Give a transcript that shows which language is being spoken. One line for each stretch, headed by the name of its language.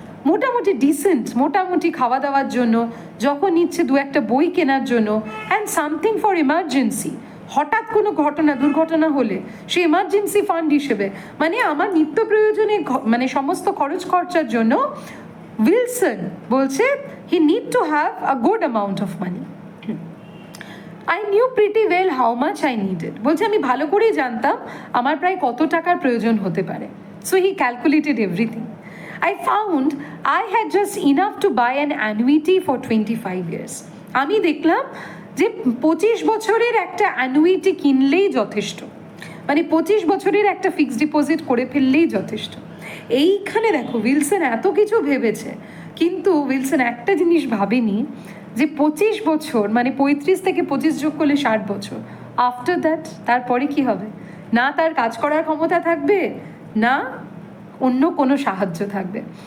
Bangla: মোটামুটি ডিসেন্ট মোটামুটি খাওয়া দাওয়ার জন্য, যখন ইচ্ছে 2-1টা বই কেনার জন্য,
English: and something for emergency,
Bangla: হঠাৎ কোনো ঘটনা দুর্ঘটনা হলে সে এমার্জেন্সি ফান্ড হিসেবে, মানে আমার নিত্য প্রয়োজনে মানে সমস্ত খরচ খরচার জন্য উইলসন বলছে
English: He need to have a good amount of money. I knew pretty well how much I needed,
Bangla: বলছে আমি ভালো করেই জানতাম আমার প্রায় কত টাকার প্রয়োজন হতে পারে।
English: So he calculated everything. I found I had just enough to buy an annuity for 25 years.
Bangla: আমি দেখলাম যে 25 বছরের একটা অ্যানুইটি কিনলেই যথেষ্ট, মানে 25 বছরের একটা ফিক্সড ডিপোজিট করে ফেললেই যথেষ্ট। এইখানে দেখো উইলসন এত কিছু ভেবেছে, কিন্তু উইলসন একটা জিনিস ভাবেনি যে 25 বছর মানে 35 থেকে 25 যোগ করলে 60 বছর,
English: after that
Bangla: তারপরে কি হবে, না তার কাজ করার ক্ষমতা থাকবে, না অন্য কোনো সাহায্য থাকবে।